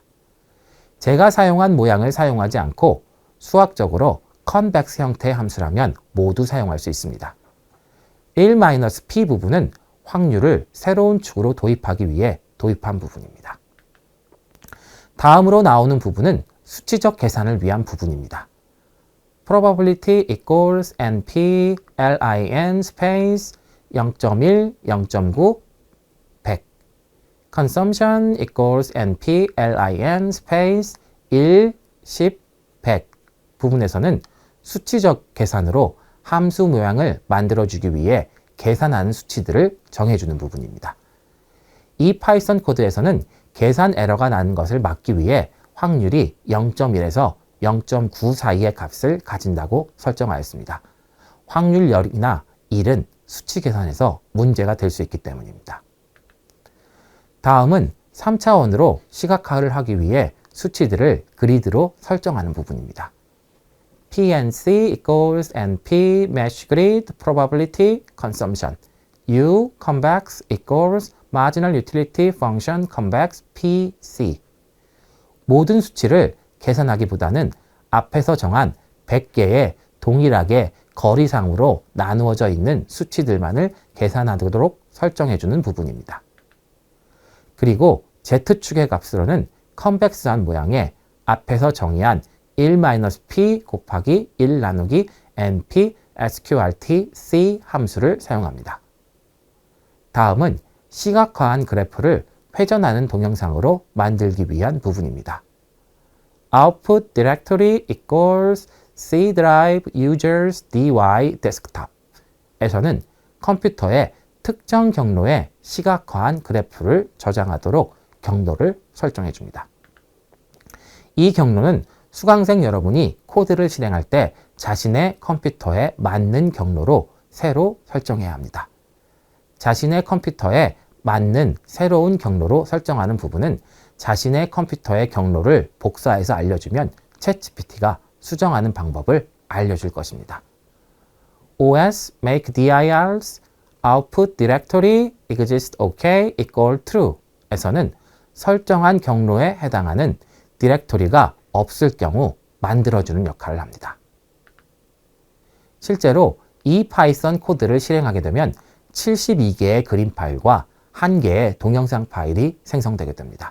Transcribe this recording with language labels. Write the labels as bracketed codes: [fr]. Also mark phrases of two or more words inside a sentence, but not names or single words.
[ko] 제가 사용한 모양을 사용하지 않고 수학적으로 컨벡스 형태의 함수라면 모두 사용할 수 있습니다. 1-p 부분은 확률을 새로운 축으로 도입하기 위해 도입한 부분입니다. 다음으로 나오는 부분은 수치적 계산을 위한 부분입니다. [en] probability equals np lin space 0.1, 0.9, 100 consumption equals np lin space 1, 10, 100 [ko] 부분에서는 수치적 계산으로 함수 모양을 만들어주기 위해 계산하는 수치들을 정해주는 부분입니다. 이 파이썬 코드에서는 계산 에러가 나는 것을 막기 위해 확률이 0.1에서 0.9 사이의 값을 가진다고 설정하였습니다. 확률 0이나 1은 수치 계산에서 문제가 될 수 있기 때문입니다. 다음은 3차원으로 시각화를 하기 위해 수치들을 그리드로 설정하는 부분입니다. [en] PNC equals NP mesh grid probability consumption U convex equals marginal utility function convex PC [ko] 모든 수치를 계산하기보다는 앞에서 정한 100개의 동일하게 거리상으로 나누어져 있는 수치들만을 계산하도록 설정해주는 부분입니다. 그리고 Z축의 값으로는 컨벡스한 모양의 앞에서 정의한 1-p 곱하기 1 나누기 [en] np sqrt c [ko] 함수를 사용합니다. 다음은 시각화한 그래프를 회전하는 동영상으로 만들기 위한 부분입니다. [en] Output directory equals C drive users dy desktop [ko] 에서는 컴퓨터의 특정 경로에 시각화한 그래프를 저장하도록 경로를 설정해 줍니다. 이 경로는 수강생 여러분이 코드를 실행할 때 자신의 컴퓨터에 맞는 경로로 새로 설정해야 합니다. 자신의 컴퓨터에 맞는 새로운 경로로 설정하는 부분은 자신의 컴퓨터의 경로를 복사해서 알려주면 챗GPT가 수정하는 방법을 알려줄 것입니다. [en] OS make dir's output directory exist OK equal true [ko] 에서는 설정한 경로에 해당하는 디렉토리가 없을 경우 만들어주는 역할을 합니다. 실제로 이 파이썬 코드를 실행하게 되면 72개의 그림 파일과 1개의 동영상 파일이 생성되게 됩니다.